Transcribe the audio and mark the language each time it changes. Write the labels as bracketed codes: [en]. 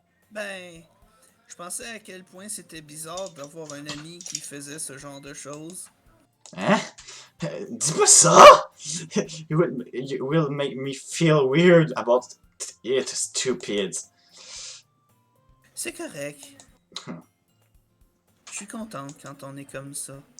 [fr] Ben, je pensais à quel point c'était bizarre d'avoir un ami qui faisait ce genre de choses. Hein? Dis pas ça! [en] You will make me feel weird about it, stupid. [fr] C'est correct. Je suis contente quand on est comme ça.